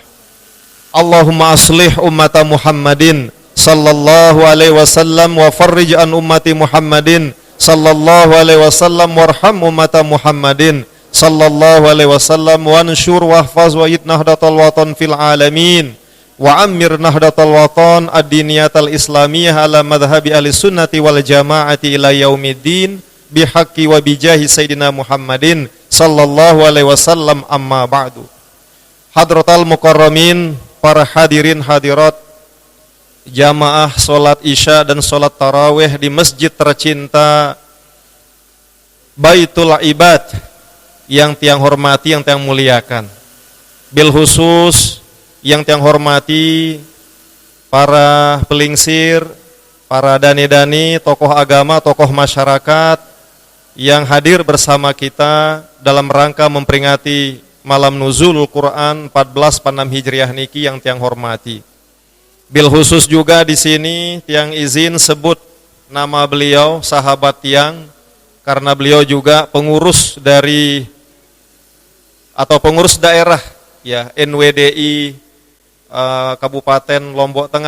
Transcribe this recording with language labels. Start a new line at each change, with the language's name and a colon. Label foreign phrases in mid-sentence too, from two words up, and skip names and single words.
Arabic: اللهم أصلح أمة محمد صلى الله عليه وسلم وفرج عن أمة محمد صلى الله عليه وسلم وارحم أمة محمد صلى الله عليه وسلم وانصر واحفظ وي نهضة الوطن في العالمين وعمر نهضة الوطن الدينية الإسلامية على مذهب أهل السنة والجماعة إلى يوم الدين بحق وبجاه سيدنا محمد صلى الله عليه وسلم، أما بعد. حضرة المكرمين,
Indonesian: para hadirin hadirat jamaah solat isya dan solat tarawih di masjid tercinta Baitul Ibad yang tiang hormati, yang tiang muliakan.
Arabic: بالخصوص
Indonesian: yang tiang hormati para pelingsir, para dani-dani, tokoh agama, tokoh masyarakat yang hadir bersama kita dalam rangka memperingati malam nuzulul Quran 14/6 Hijriah niki yang tiang hormati.
Arabic: بالخصوص
Indonesian: juga di sini tiang izin sebut nama beliau, sahabat tiang, karena beliau juga pengurus dari atau pengurus daerah ya NWDI Kabupaten Lombok Tengah.